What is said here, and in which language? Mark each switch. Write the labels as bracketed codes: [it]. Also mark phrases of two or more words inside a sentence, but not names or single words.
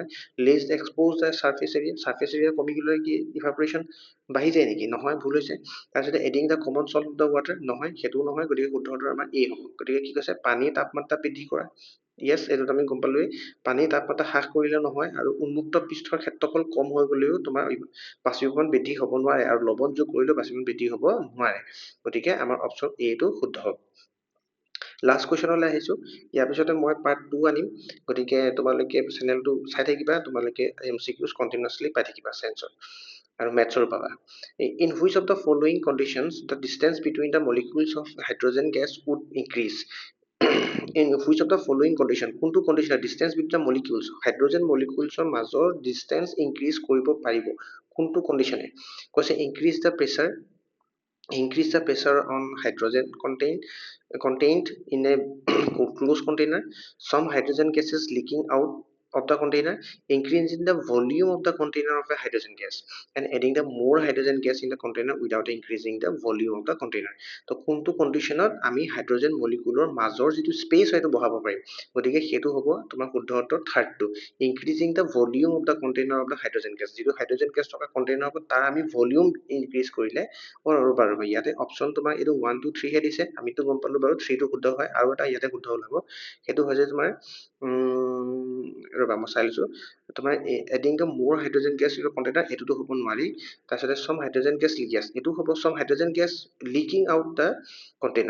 [en] less expose the surface area [as] কমি গ'লে কি ইভাপৰেশ্যন বাঢ়ি যায় নেকি নহয় ভুল হৈছে তাৰপিছতে [en] adding the common salt of the water [as] নহয় সেইটোও নহয় গতিকে শুদ্ধ উত্তৰ আমাৰ এ হ'ব গতিকে কি কৈছে পানীৰ তাপমাত্ৰা বৃদ্ধি কৰা য়েছ এইটোত আমি গম পালোৱেই পানীৰ তাপমাত্ৰা হ্ৰাস কৰিলে নহয় আৰু উন্মুক্ত পৃষ্ঠৰ ক্ষেত্ৰফল কম হৈ গ'লেও তোমাৰ বাষ্পীভৱন বৃদ্ধি হ'ব নোৱাৰে আৰু লৱণ যোগ কৰিলেও বাষ্পীভৱন বৃদ্ধি হ'ব নোৱাৰে গতিকে আমাৰ অপচন এটো শুদ্ধ হ'ব লাষ্ট কুৱেশ্যনলৈ আহিছো ইয়াৰ পিছতে মই পাৰ্ট 2 আনিম গতিকে তোমালোকে চেনেলটো চাই থাকিবা তোমালোকে MCQs কণ্টিনিউয়াছলি পাই থাকিবা চেঞ্চৰ আৰু মেথছৰ পাবা [en] in which of the following conditions the distance between the molecules of hydrogen gas would increase in which of the following condition কোনটো কণ্ডিশ্যন distance between the molecules [as] হাইড্ৰজেন মলিকুলছৰ মাজৰ ডিষ্টেন্স ইনক্ৰিজ কৰিব পাৰিব কোনটো কণ্ডিশ্যনে কৈছে [en] increase the pressure increase the pressure on hydrogen contained in a closed container. Some hydrogen gases leaking out of the container, increasing the volume of the container of a hydrogen gas and adding the more hydrogen gas in the container without increasing the volume of the container. [as] তো কোনটো কণ্ডিশ্যনত আমি [en] hydrogen molecule [as] মাজৰ যিটো স্পেচ হয়তো বঢ়াব পাৰিম, গতিকে সেইটো হ'ব তোমাৰ শুদ্ধ উত্তৰ থাৰ্ডটো, [en] increasing the volume of the container of the hydrogen gas. [as] যিটো [en] hydrogen gas [as] থকা কণ্টেইনাৰ হ'ব তাৰ আমি ভলিউম ইনক্ৰিজ কৰিলে বাৰু ইয়াতে অপশ্যন তোমাৰ এইটো 1 2 3 হে দিছে, আমিতো গম পালো বাৰু 3 টো শুদ্ধ হয়, আৰু এটা ইয়াতে শুদ্ধ ওলাব, সেইটো হৈছে তোমাৰ ৰবা মই চাই লৈছো, তোমাৰ [en] adding the more hydrogen gas in container [as] এইটোতো হ'ব নোৱাৰি, তাৰপিছতে [en] some hydrogen gas leak [as] এইটো হ'ব [en] some hydrogen gas leaking out the container.